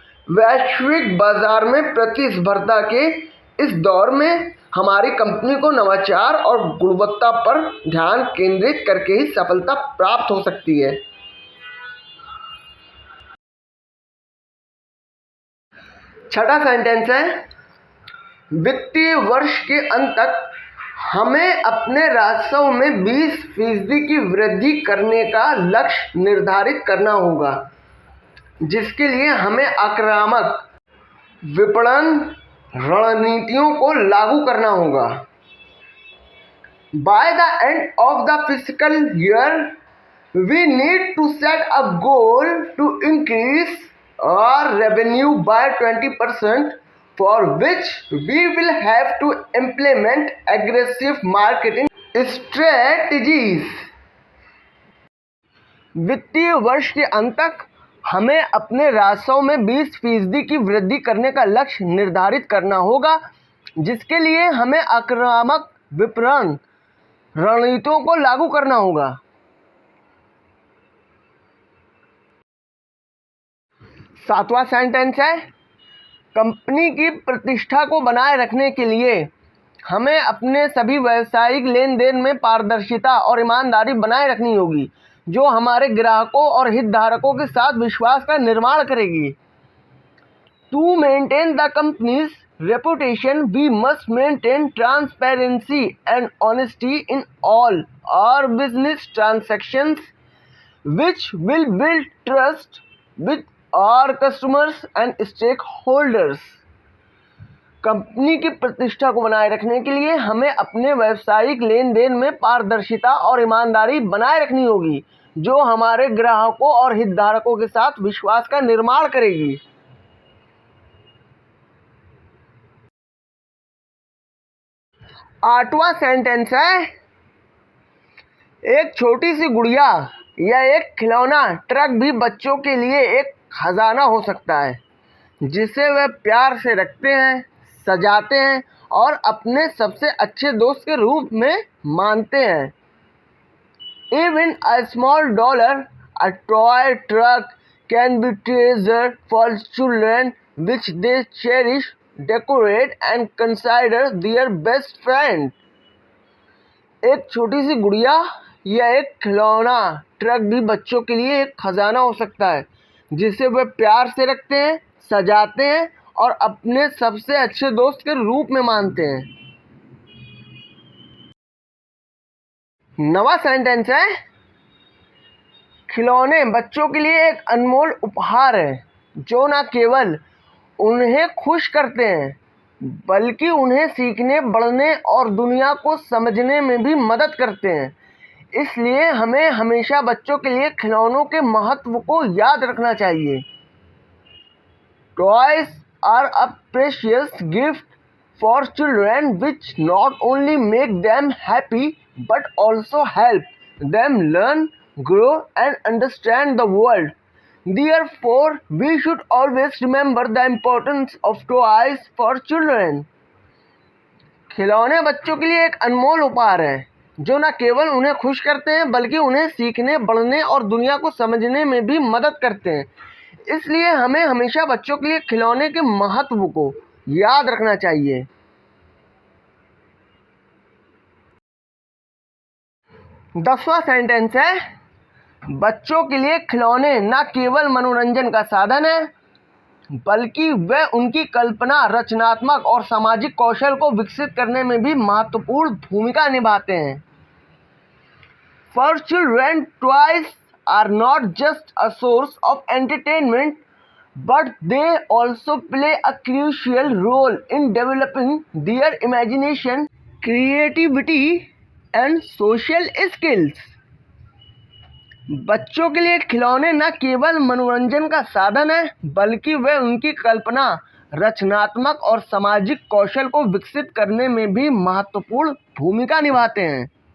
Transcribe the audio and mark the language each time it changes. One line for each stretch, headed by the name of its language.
Hindi: वैश्विक बाजार में प्रतिस्पर्धा के इस दौर में हमारी कंपनी को नवाचार और गुणवत्ता पर ध्यान केंद्रित करके ही सफलता प्राप्त हो सकती है। छठा सेंटेंस है वित्तीय वर्ष के अंत तक हमें अपने राजस्व में 20% की वृद्धि करने का लक्ष्य निर्धारित करना होगा, जिसके लिए हमें आक्रामक विपणन रणनीतियों को लागू करना होगा।
English: By the end of the fiscal year, we need to set a goal to increase our revenue by 20% for which we will have to implement aggressive marketing strategies.
Hindi: वित्तीय वर्ष के अंत तक हमें अपने राजस्व में 20% की वृद्धि करने का लक्ष्य निर्धारित करना होगा, जिसके लिए हमें आक्रामक विपणन रणनीतियों को लागू करना होगा। 7वां सेंटेंस है, कंपनी की प्रतिष्ठा को बनाए रखने के लिए हमें अपने सभी व्यावसायिक लेन देन में पारदर्शिता और ईमानदारी बनाए रखनी होगी, जो हमारे ग्राहकों और हितधारकों के साथ विश्वास का निर्माण करेगी।
English: To maintain the company's reputation, we must maintain transparency and honesty in all our business transactions, which will build trust with our customers and stakeholders.
Hindi: Company की प्रतिष्ठा को बनाए रखने के लिए हमें अपने व्यावसायिक लेन देन में पारदर्शिता और ईमानदारी बनाए रखनी होगी, जो हमारे ग्राहकों और हितधारकों के साथ विश्वास का निर्माण करेगी। 8वां सेंटेंस है, एक छोटी सी गुड़िया या एक खिलौना ट्रक भी बच्चों के लिए एक खजाना हो सकता है, जिसे वे प्यार से रखते हैं, सजाते हैं और अपने सबसे अच्छे दोस्त के रूप में मानते हैं।
English: Even a small dollar, a toy truck can be treasured for children, which they cherish, decorate and consider their best friend.
Hindi: एक छोटी सी गुड़िया या एक खिलौना ट्रक भी बच्चों के लिए एक खजाना हो सकता है, जिसे वे प्यार से रखते हैं, सजाते हैं और अपने सबसे अच्छे दोस्त के रूप में मानते हैं। 9वां सेंटेंस है, खिलौने बच्चों के लिए एक अनमोल उपहार है, जो न केवल उन्हें खुश करते हैं, बल्कि उन्हें सीखने, बढ़ने और दुनिया को समझने में भी मदद करते हैं। इसलिए हमें हमेशा बच्चों के लिए खिलौनों के महत्व को याद रखना चाहिए।
English: Toys are a precious gift for children, which not only make them happy but also help them learn, grow and understand the world. Therefore, we should always remember the importance of toys for children.
Hindi: खिलौने बच्चों के लिए एक अनमोल उपहार है, जो न केवल उन्हें खुश करते हैं, बल्कि उन्हें सीखने, बढ़ने और दुनिया को समझने में भी मदद करते हैं। इसलिए हमें हमेशा बच्चों के लिए खिलौने के महत्व को याद रखना चाहिए। 10वां सेंटेंस है, बच्चों के लिए खिलौने न केवल मनोरंजन का साधन है, बल्कि वे उनकी कल्पना, रचनात्मक और सामाजिक कौशल को विकसित करने में भी महत्वपूर्ण भूमिका निभाते हैं।
English: For children, toys are not just a source of entertainment, but they also play a crucial role in developing their imagination, creativity and social skills.
Hindi: बच्चों के लिए खिलौने न केवल मनोरंजन का साधन है, बल्कि वे उनकी कल्पना, रचनात्मक और सामाजिक कौशल को विकसित करने में भी महत्वपूर्ण भूमिका निभाते हैं।